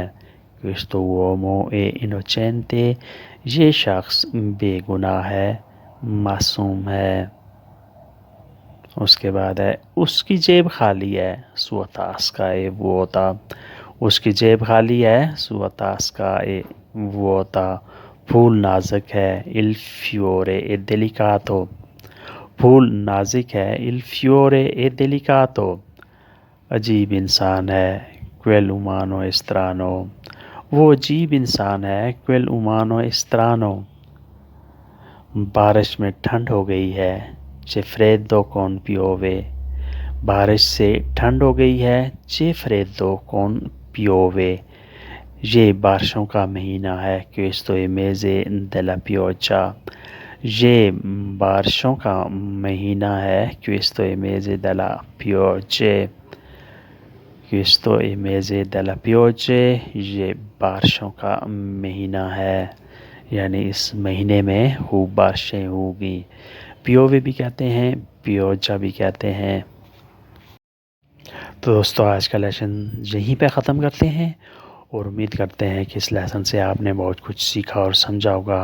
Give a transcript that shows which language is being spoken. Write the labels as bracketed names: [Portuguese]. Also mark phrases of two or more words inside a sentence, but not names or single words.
[Italian] questo uomo è innocente, [Urdu] یہ شخص بے گناہ ہے، معصوم ہے۔ اس کے بعد ہے: اس کی جیب خالی ہے، [Italian] sua tasca è vuota, [Urdu] اس کی جیب خالی ہے، [Italian] sua tasca è vuota. [Urdu] پھول نازک ہے، [Italian] il fiore è delicato، [Urdu] پھول نازک ہے، [Italian] il fiore è delicato۔ [Urdu] عجیب انسان ہے، [Italian] quel umano è strano، [Urdu] وہ عجیب انسان ہے، [Italian] quel umano è strano۔ [Urdu] بارش میں ٹھنڈ ہو گئی ہے، [Italian] c'è freddo con piove، [Urdu] بارش سے ٹھنڈ ہو گئی ہے، [Italian] c'è freddo con piove۔ [Urdu] یہ بارشوں کا مہینہ ہے، [Italian] questo è mese della pioggia، [Urdu] یہ بارشوں کا مہینہ ہے، [Italian] questo è mese della pioggia، questo è mese della pioggia، [Urdu] یہ بارشوں کا مہینہ ہے، یعنی اس مہینے میں خوب بارشیں ہوگی۔ پیووے بھی کہتے ہیں، پیوجا بھی کہتے ہیں۔ تو دوستو، آج کا لیسن یہیں پہ ختم کرتے ہیں، اور امید کرتے ہیں کہ اس لیسن سے آپ نے بہت کچھ سیکھا اور سمجھا ہوگا۔